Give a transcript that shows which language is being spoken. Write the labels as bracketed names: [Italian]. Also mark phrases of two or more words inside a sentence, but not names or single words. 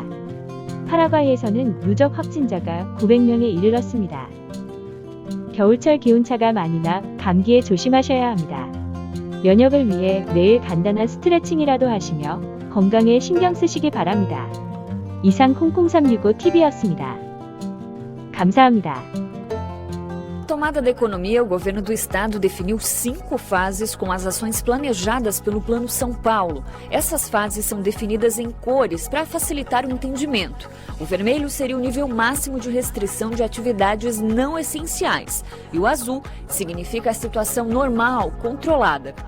[Korean] 파라과이에서는 누적 확진자가 900명에 이르렀습니다. 겨울철 기온차가 많이 나 감기에 조심하셔야 합니다. 면역을 위해 매일 간단한 스트레칭이라도 하시며 건강에 신경 쓰시기 바랍니다. 이상 00365TV였습니다. 감사합니다. [Portuguese] Tomada da economia, o governo do estado definiu 5 fases com as ações planejadas pelo Plano São Paulo. Essas fases são definidas em cores para facilitar o entendimento. O vermelho seria o nível máximo de restrição de atividades não essenciais e o azul significa a situação normal, controlada.